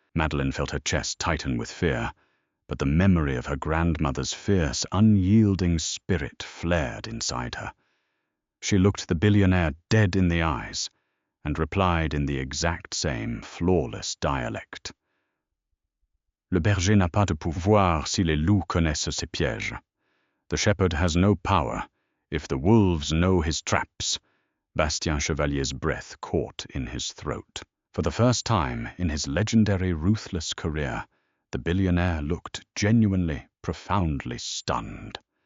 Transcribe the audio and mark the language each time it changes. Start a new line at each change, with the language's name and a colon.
English: Madeline felt her chest tighten with fear, but the memory of her grandmother's fierce, unyielding spirit flared inside her. She looked the billionaire dead in the eyes and replied in the exact same flawless dialect.
French: Le berger n'a pas de pouvoir si les loups connaissent ses pièges.
English: The shepherd has no power if the wolves know his traps. Bastien Chevalier's breath caught in his throat. For the first time in his legendary ruthless career, the billionaire looked genuinely, profoundly stunned.